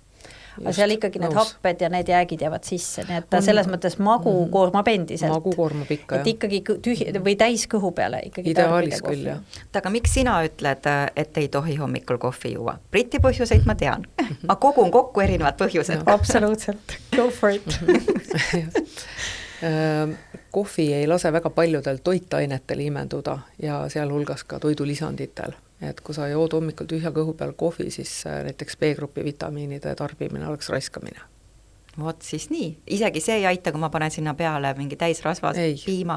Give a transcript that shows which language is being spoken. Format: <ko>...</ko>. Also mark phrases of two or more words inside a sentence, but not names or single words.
<et>Aga seal ikkagi need happed ja need jäägid jäävad sisse, nii et ta selles mõttes magu koormab endiselt. Magu koormab ikka, et ikkagi või täis kõhu peale ikkagi ideaalis küll, jah. Aga miks sina ütled, et ei tohi hommikul kohvi juua? Briti põhjuseid ma tean. Ma kogun kokku erinevad põhjused. Absoluutselt.</et> <en>Go for it.</en> <et>Kohvi ei lase väga paljudel toitainetel imenduda ja sealhulgas ka toidulisanditel. Et kui sa jood hommikul tühja kõhu peal kohvi, siis näiteks B-grupi vitamiinide tarbimine oleks raiskamine. Vot siis nii, isegi see ei aita, kui ma panen sinna peale mingi täisrasvas piima.</et>